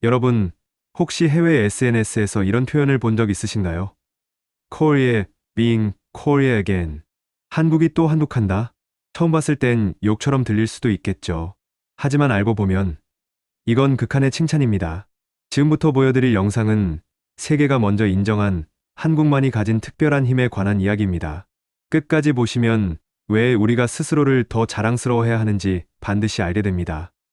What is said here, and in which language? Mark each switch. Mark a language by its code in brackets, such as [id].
[ko] 여러분, 혹시 해외 SNS에서 이런 표현을 본 적 있으신가요? [en] Korea being Korea again. [ko] 한국이 또 한국한다? 처음 봤을 땐 욕처럼 들릴 수도 있겠죠. 하지만 알고 보면 이건 극한의 칭찬입니다. 지금부터 보여드릴 영상은 세계가 먼저 인정한 한국만이 가진 특별한 힘에 관한 이야기입니다. 끝까지 보시면 왜 우리가 스스로를 더 자랑스러워해야 하는지 반드시 알게 됩니다.